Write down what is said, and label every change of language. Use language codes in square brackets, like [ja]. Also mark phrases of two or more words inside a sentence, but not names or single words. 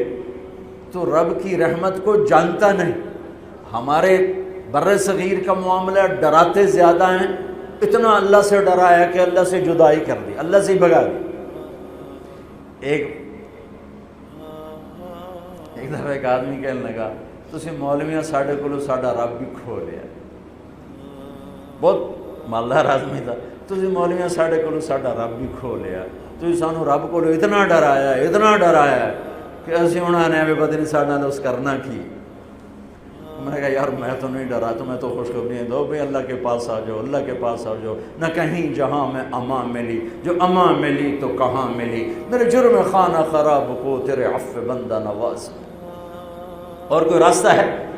[ur] تو رب کی رحمت کو جانتا نہیں۔ ہمارے بر صغیر کا معاملہ ڈراتے زیادہ ہیں، اتنا اللہ سے ڈرایا کہ اللہ سے جدائی کر دی، اللہ سے ہی بھگا دی۔ ایک دفعہ ایک آدمی کہنے لگا [pa] تسی مولویاں ساڈے کولو ساڈا رب بھی کھو لیا، [ur] بہت مالدار آدمی تھا، [pa] تسی مولویاں ساڈے کولو ساڈا رب بھی کھو لیا، تسی سانو رب کولو اتنا ڈرایا کہ اسی ہن نے پتہ نہیں ساڈے نال اس کرنا کی۔ [ur] میں نے کہا یار میں تو نہیں ڈرا، تمہیں تو خوشخبری دو بھائی اللہ کے پاس آ جاؤ، اللہ کے پاس آ جاؤ، نہ کہیں جہاں میں اما ملی، جو اما ملی تو کہاں ملی، میرے جرم خانہ خراب کو تیرے عفو بندہ نواز۔ اور کوئی راستہ ہے؟